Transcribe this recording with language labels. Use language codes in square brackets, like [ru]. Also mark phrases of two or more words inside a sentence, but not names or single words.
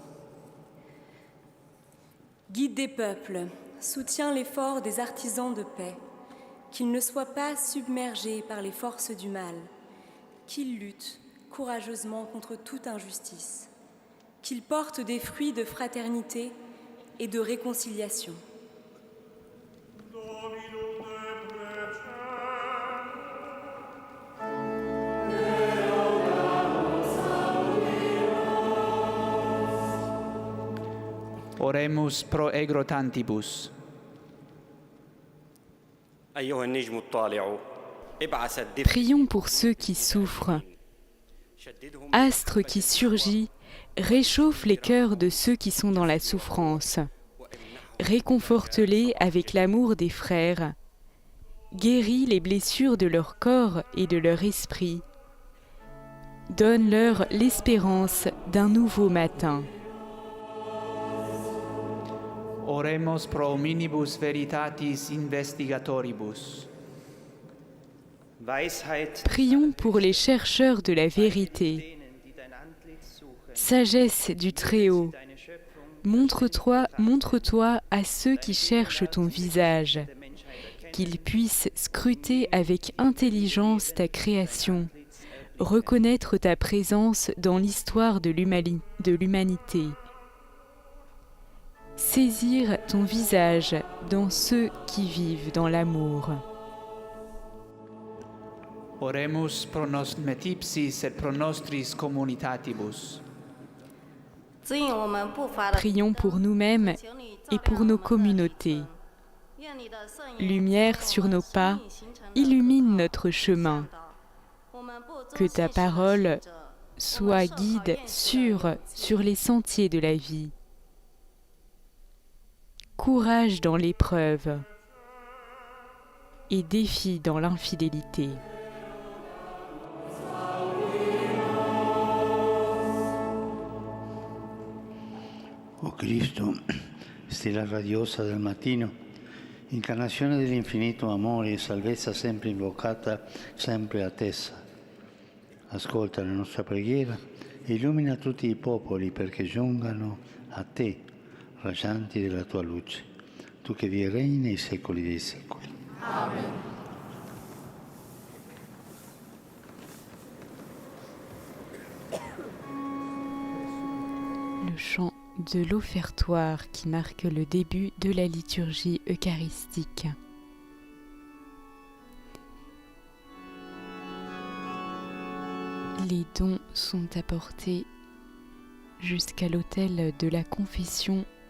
[fr] Guide des peuples, soutiens l'effort des artisans de paix, qu'ils ne soient pas submergés par les forces du mal, qu'ils luttent courageusement contre toute injustice, qu'ils portent des fruits de fraternité et de réconciliation. [la] Oremus pro egrotantibus. [fr] Prions pour ceux qui souffrent. Astre qui surgit, réchauffe les cœurs de ceux qui sont dans la souffrance. Réconforte-les avec l'amour des frères. Guéris les blessures de leur corps et de leur esprit. Donne-leur l'espérance d'un nouveau matin. [la] Oremus pro hominibus veritatis investigatoribus. [fr] Prions pour les chercheurs de la vérité. Sagesse du Très-Haut, montre-toi à ceux qui cherchent ton visage, qu'ils puissent scruter avec intelligence ta création, reconnaître ta présence dans l'histoire de l'humanité. Saisir ton visage dans ceux qui vivent dans l'amour. [la] Oremus pro nos metipsis et pro nostris communitatibus. [fr] Prions pour nous-mêmes et pour nos communautés. Lumière sur nos pas, illumine notre chemin. Que ta parole soit guide sûr sur les sentiers de la vie. Courage dans l'épreuve et défi dans l'infidélité. [it] O Cristo, stella radiosa del mattino, incarnazione dell'infinito amore e salvezza sempre invocata, sempre attesa. Ascolta la nostra preghiera e illumina tutti i popoli perché giungano a te, raggianti della tua luce, tu che vi regni nei secoli dei secoli. Amen. [fr] Le chant de l'offertoire qui marque le début de la liturgie eucharistique. Les dons sont apportés jusqu'à l'autel de la confession